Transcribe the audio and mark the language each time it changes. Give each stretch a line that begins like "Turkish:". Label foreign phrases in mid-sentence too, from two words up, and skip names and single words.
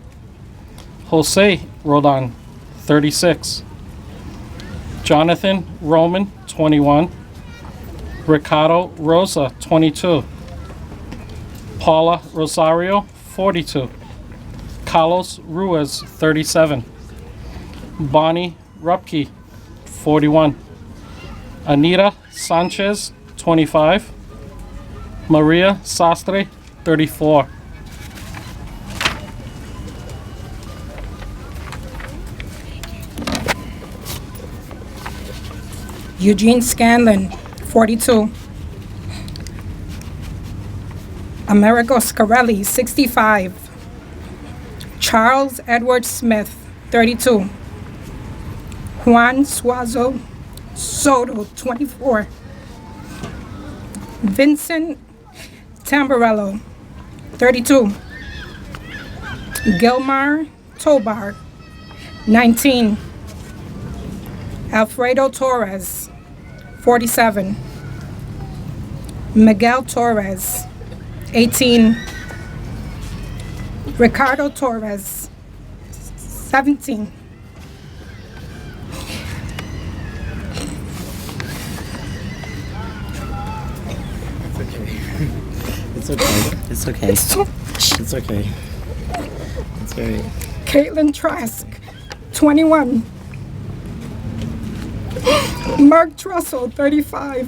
English: Jose Rodan, 36. Jonathan Roman, 21. Ricardo Rosa, 22. Paula Rosario, 42. Carlos Ruiz, 37. Bonnie Rupke, 41. Anita Sanchez, 25. Maria Sastre, 34. Eugene Scanlon, 42. Amerigo Scarelli, 65. Charles Edward Smith, 32. Juan Suazo Soto, 24. Vincent Tamburello, 32. Gilmar Tobar, 19. Alfredo Torres, 47. Miguel Torres, 18. Ricardo Torres, 17. It's okay. It's okay. It's too It's okay. It's very. Caitlin Trask, 21. Mark Trussell, 35.